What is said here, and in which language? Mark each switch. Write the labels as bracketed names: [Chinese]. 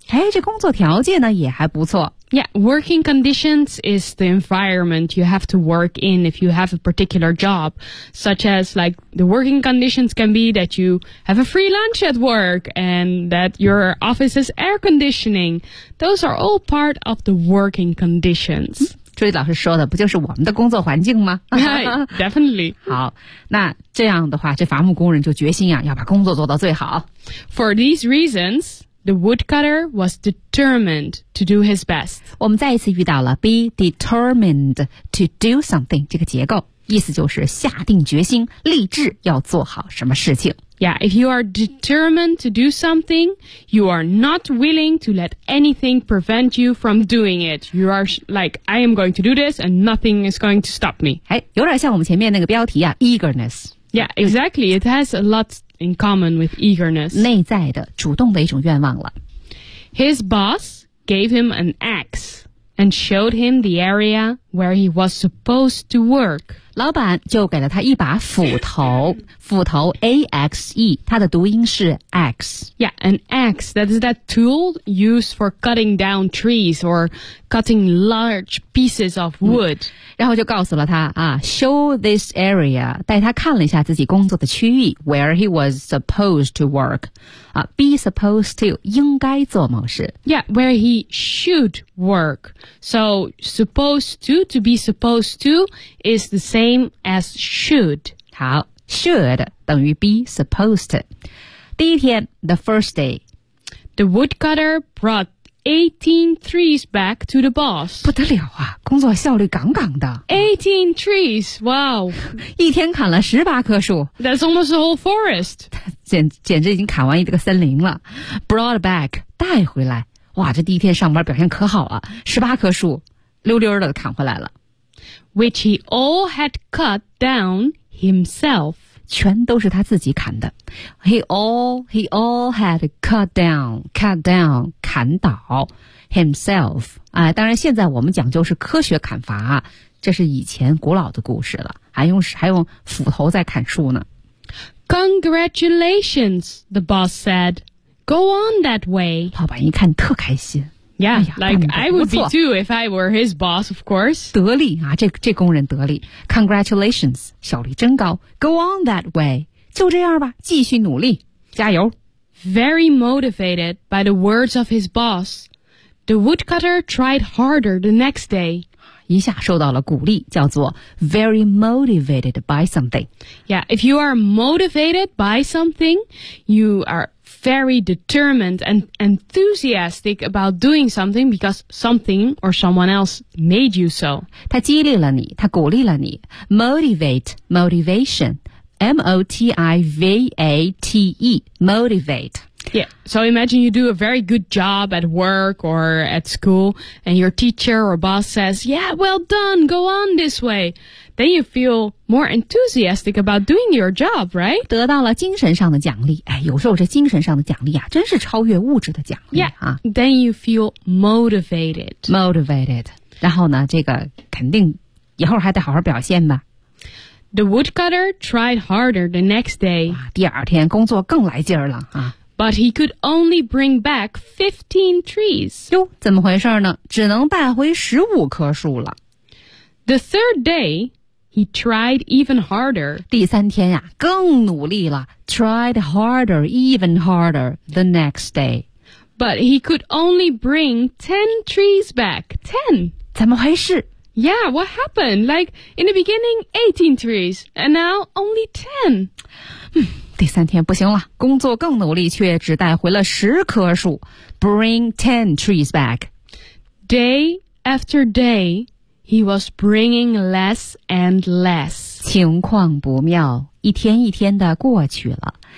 [Chinese] 哎，这工作条件呢也还不错。 [English] Yeah, working conditions is the environment you have to work in if you have a particular job, such as like the working conditions can be that you have a free lunch at work and that your office is air conditioning. Those are all part of the working conditions. [Chinese] 朱莉老师说的不就是我们的工作环境吗？ [English] Right, definitely. [Chinese] 好，那这样的话，这伐木工人就决心啊，要把工作做到最好。 [English] For these reasons,The woodcutter was determined to do his best. [Chinese] 我们再一次遇到了 [English] be determined to do something [Chinese] 这个结构，意思就是下定决心，立志要做好什么事情。 [English] Yeah, if you are determined to do something, you are not willing to let anything prevent you from doing it. You are like, I am going to do this and nothing is going to stop me. [Chinese] 哎，有点像我们前面那个标题啊 eagerness. [English] Yeah, exactly. It has a lot... In common with eagerness. [Chinese] 内在的主动的一种愿望了。 [English] His boss gave him an axe and showed him the area where he was supposed to work. [Chinese] 老板就给了他一把斧头，斧头 A-X-E, 它的读音是 axe. [English] Yeah, an axe, that is that tool used for cutting down trees or cutting large pieces of wood.、 [Chinese] 嗯、然后就告诉了他啊 [English] show this area, [Chinese] 带他看了一下自己工作的区域 [English] where he was supposed to work.、 [Chinese] 啊、 [English] be supposed to, [Chinese] 应该做某事。 [English] Yeah, where he should work. So, supposed to be supposed to, is the same as should. [Chinese] 好 should 等于 [English] be supposed. [Chinese] 第一天 [English] the first day. The woodcutter brought 18 trees back to the boss. [Chinese] 不得了啊，工作效率杠杠的。 [English] 18 trees, wow. [Chinese] 一天砍了18棵树。 [English] That's almost the whole forest. [Chinese] 简直已经砍完一个森林了。 [English] Brought back, [Chinese] 带回来。哇，这第一天上班表现可好啊，18棵树溜溜的砍回来了。 [English] Which he all had cut down himself. [Chinese] 全都是他自己砍的。 [English] He all had cut down, [Chinese] 砍倒 [English] himself.、 [Chinese] 当然现在我们讲究是科学砍伐，这是以前古老的故事了，还用斧头在砍树呢。 [English] Congratulations, the boss said. Go on that way. [Chinese] 老板一看特开心。 [English] Yeah,、哎、like I would be too if I were his boss, of course. [Chinese] 得力啊，这工人得力。Congratulations, 效率真高。 [English] Go on that way. [Chinese] 就这样吧，继续努力，加油。 [English] Very motivated by the words of his boss, the woodcutter tried harder the next day. [Chinese] 一下受到了鼓励，叫做 [English] very motivated by something. Yeah, if you are motivated by something, you are... very determined and enthusiastic about doing something because something or someone else made you so. [Chinese] 他激励了你，他鼓励了你。 [English] Motivate, motivation, M-O-T-I-V-A-T-E, motivate. Yeah, so imagine you do a very good job at work or at school and your teacher or boss says, yeah, well done, go on this way. Then you feel more enthusiastic about doing your job, right? [Chinese] 得到了精神上的奖励。哎，有时候这精神上的奖励啊，真是超越物质的奖励啊。 [English] Yeah, then you feel motivated. Motivated. [Chinese] 然后呢，这个肯定以后还得好好表现吧。 [English] The woodcutter tried harder the next day. [Chinese] 第二天工作更来劲儿了啊。 [English] But he could only bring back 15 trees. [Chinese] 哟，怎么回事呢？只能带回15棵树了。 [English] The third day, he tried even harder. [Chinese] 第三天呀，更努力了。 [English] Tried harder, even harder, the next day. But he could only bring 10 trees back. 10! [Chinese] 怎么回事？ [English] Yeah, what happened? Like, in the beginning, 18 trees, and now only 10. [Chinese] 第三天不行了，工作更努力，却只带回了十棵树。 [English] Bring 10 trees back. Day after day, He was bringing less and less. [Chinese] 情况不妙，一天一天的过去了。